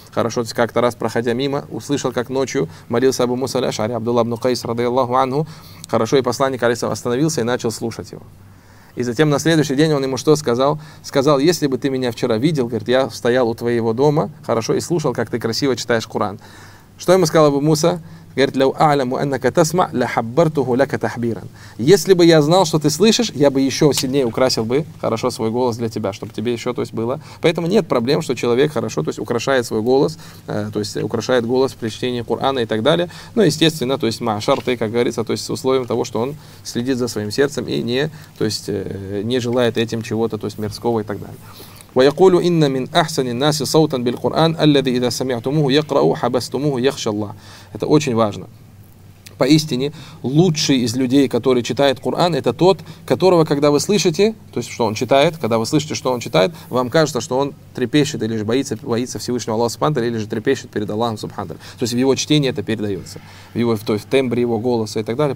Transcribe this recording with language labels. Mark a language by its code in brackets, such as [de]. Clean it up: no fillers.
[ru] Хорошо, то есть как-то раз, проходя мимо, услышал, как ночью молился Абу Муса аль-Ашари, Абдулла ибн Кайс, радиаллаху анху. Хорошо, и посланник, алейхиссалам, остановился и начал слушать его. И затем на следующий день он ему что сказал? Сказал, если бы ты меня вчера видел, говорит, я стоял у твоего дома, хорошо, и слушал, как ты красиво читаешь Коран. Что ему сказал Абу Муса? Говорит, [ar] لو أعلم أنك تسمع لحبرته لك تحبيرا. [ru] Если бы я знал, что ты слышишь, я бы еще сильнее украсил бы хорошо свой голос для тебя, чтобы тебе еще, то есть, было. Поэтому нет проблем, что человек хорошо, то есть, украшает свой голос, то есть украшает голос при чтении Корана и так далее. Но, естественно, то есть маашарты, как говорится, то есть с условием того, что он следит за своим сердцем и не, то есть, не желает этим чего-то, то есть мирского и так далее. [ar] ويقول إن من أحسن الناس صوتا بالقرآن الذي إذا سمعتموه يقرأ حبستموه يخشى الله. [ru] Это очень важно. Поистине, лучший из людей, который читает Коран, это тот, которого, когда вы слышите, то есть, что он читает, когда вы слышите, что он читает, вам кажется, что он трепещет или же боится Всевышнего Аллаха субханта, или же трепещет перед Аллахом субханта. То есть, в его чтении это передается, в тембре его голоса и так далее.